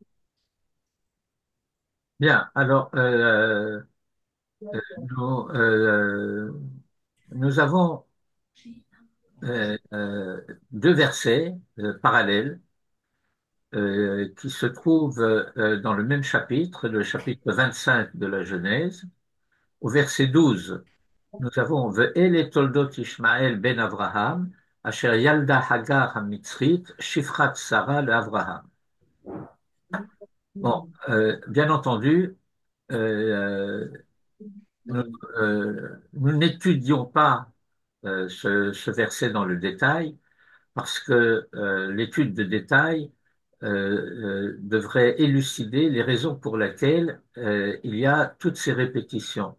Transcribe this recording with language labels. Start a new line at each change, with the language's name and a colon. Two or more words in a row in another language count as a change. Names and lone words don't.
French: Bien, alors nous, nous avons deux versets parallèles qui se trouvent dans le même chapitre, le chapitre 25 de la Genèse. Au verset 12, nous avons
Hebrew: ואלה תולדת ישמעאל בן אברהם אשר ילדה הגר המצרית שפחת שרה לאברהם.
French: Bon, bien entendu, euh, nous nous n'étudions pas ce verset dans le détail parce que l'étude de détail devrait élucider les raisons pour lesquelles il y a toutes ces répétitions.